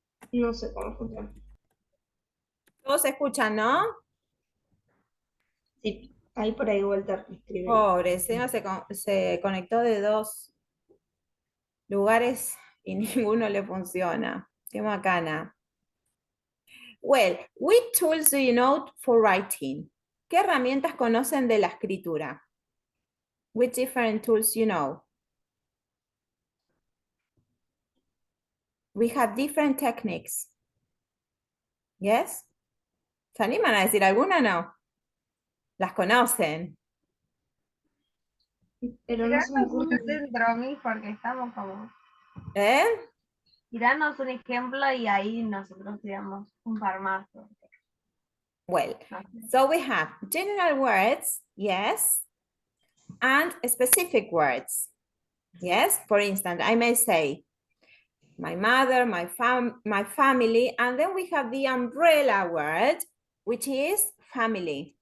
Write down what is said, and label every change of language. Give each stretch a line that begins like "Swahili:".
Spanish: No sé cómo funciona. Todos escuchan, ¿no? Sí, ahí por ahí vuelta escribe. Pobre, se conectó de dos lugares y ninguno le funciona. Qué macana.
English: Well, which tools do you know for writing?
Spanish: ¿Qué herramientas conocen de la escritura?
English: Which different tools you know? We have different techniques. Yes?
Spanish: ¿Se animan a decir alguna o no? ¿Las conocen? Pero no se me ocurre. un centro a mí porque estamos como... ¿Eh? Tiranos un ejemplo y ahí nosotros tiramos un par más.
English: Well, so we have general words, yes, and specific words. Yes, for instance, I may say, my mother, my family, and then we have the umbrella word, which is family.